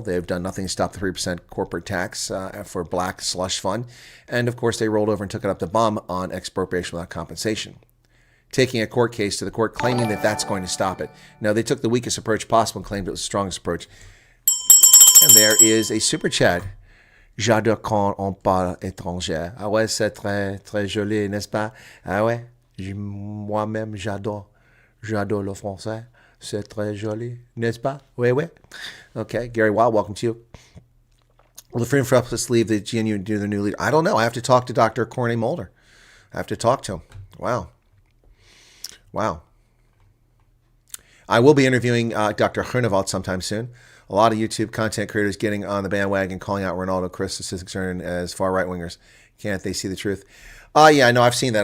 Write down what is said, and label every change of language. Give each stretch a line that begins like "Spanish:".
English: They've done nothing to stop the 3% corporate tax for black slush fund. And, of course, they rolled over and took it up the bum on expropriation without compensation, taking a court case to the court, claiming that that's going to stop it. No, they took the weakest approach possible and claimed it was the strongest approach. And there is a super chat.
French: J'adore quand on parle étranger. Ah ouais, c'est très, très joli, n'est-ce pas? Ah ouais, moi-même, j'adore le français. C'est très joli, n'est-ce pas? Oui, oui.
English: Okay, Gary Wild, welcome to you. Will the Freedom for Us leave the GNU to the new leader? I don't know. I have to talk to Dr. Corney Mulder. I have to talk to him. Wow. I will be interviewing Dr. Groenewald sometime soon. A lot of YouTube content creators getting on the bandwagon, calling out Ronaldo Chris is concerned as far right-wingers. Can't they see the truth? Oh yeah, no, I've seen that.